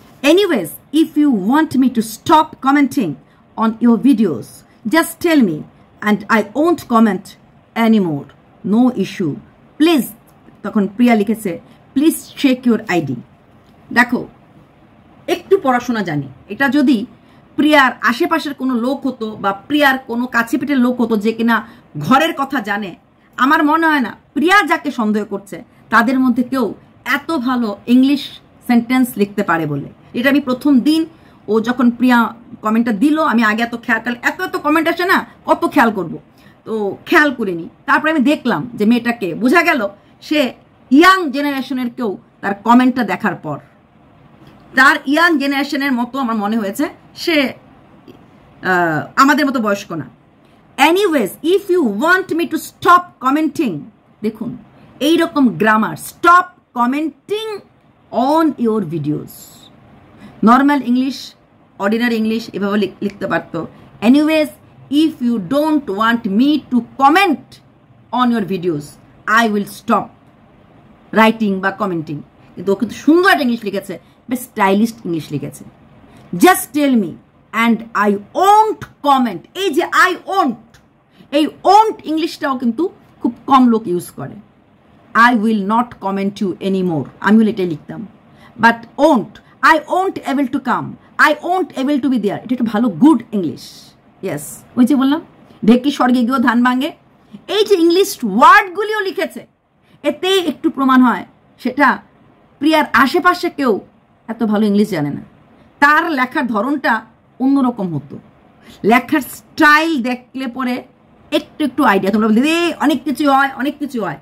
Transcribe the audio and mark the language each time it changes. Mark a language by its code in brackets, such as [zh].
[en] Anyways, if you want me to stop commenting on your videos, just tell me and I won't comment anymore. No issue. Please, [bn] তখন প্রিয়া লিখেছে, [en] Please check your ID. [bn] দেখো, একটু পড়াশোনা জানি, এটা যদি প্রিয়ার আশেপাশের কোনো লোক হতো বা প্রিয়ার কোনো কাছে পিঠের লোক হতো যে কিনা ঘরের কথা জানে, আমার মনে হয় না প্রিয়া যাকে সন্দেহ করছে তাদের মধ্যে কেউ এত ভালো ইংলিশ সেন্টেন্স লিখতে পারে বলে। এটা আমি প্রথম দিন ও যখন প্রিয়া কমেন্টটা দিল, আমি আগে এত কমেন্ট আসে না, কত খেয়াল করব, তো খেয়াল করিনি। তারপরে আমি দেখলাম যে মেয়েটাকে, বোঝা গেল সে ইয়াং জেনারেশনের কেউ, তার কমেন্টটা দেখার পর তার ইয়াং জেনারেশনের মতো আমার মনে হয়েছে, সে আমাদের মতো বয়স্ক না। [en] anyways, if you want me to stop commenting, [bn] দেখুন এইরকম [en] Grammar, stop commenting on your videos. Normal English, ordinary English, [bn] এভাবে লিখতে পারতো। [en] Anyways, if you don't want me to comment on your videos, I will stop writing বা commenting. [bn] কিন্তু ও কিন্তু সুন্দর একটা ইংলিশ লিখেছে, বেশ স্টাইলিশ ইংলিশ লিখেছে। [en] Just tell me and I won't comment. [bn] এই যে [en] I won't, [bn] এই won't ইংলিশটাও কিন্তু খুব কম লোক ইউজ করে। [en] I will not comment you anymore. [bn] আমিও এটাই লিখতাম। [en] But won't, I won't able to come, I won't able to be there. [bn] এটা একটা ভালো গুড ইংলিশ। ইয়েস, ওই যে বললাম ঢেকি স্বর্গে গিয়েও ধান ভাঙে, এই যে ইংলিশ ওয়ার্ডগুলিও লিখেছে, এতেই একটু প্রমাণ হয় সেটা প্রিয়ার আশেপাশে কেউ এত ভালো ইংলিশ জানে না। তার লেখার ধরনটা অন্যরকম হতো, লেখার স্টাইল দেখলে পরে একটু একটু আইডিয়া তোমরা বলতে অনেক কিছু হয়, অনেক কিছু হয়।